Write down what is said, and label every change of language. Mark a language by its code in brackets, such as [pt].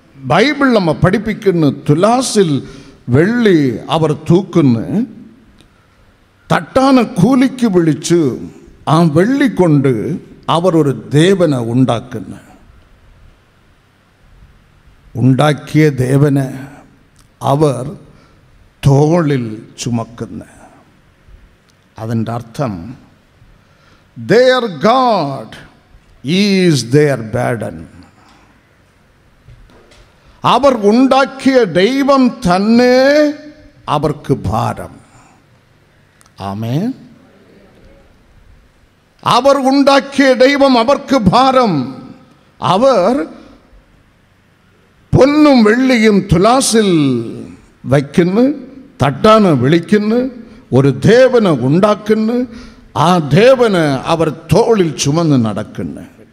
[ml] Bible നമ്മ പഠിപ്പിക്കുന്ന തുലാസിൽ വെള്ളി അവർ തൂക്കുന്ന തട്ടാന് കൂലിക്ക് വിളിച്ച് ആ വെള്ളിക്കൊണ്ട് അവർ ഒരു ദേവനെ ഉണ്ടാക്കുന്ന. ഉണ്ടാക്കിയ ദേവനെ അവർ തോളിൽ ചുമക്കുന്ന. അതിൻ്റെ അർത്ഥം [en] their God is their burden. [ml] അവർ ഉണ്ടാക്കിയ ദൈവം തന്നെ അവർക്ക് ഭാരം. ആമേൻ. അവർ ഉണ്ടാക്കിയ ദൈവം അവർക്ക് ഭാരം. അവർ പൊന്നും വെള്ളിയും തുലാസിൽ വയ്ക്കുന്നു, തട്ടാണ് വിളിക്കുന്നു, ഒരു ദേവനെ ഉണ്ടാക്കുന്നു, ആ ദേവന് അവർ തോളിൽ ചുമന്ന് നടക്കുന്നു.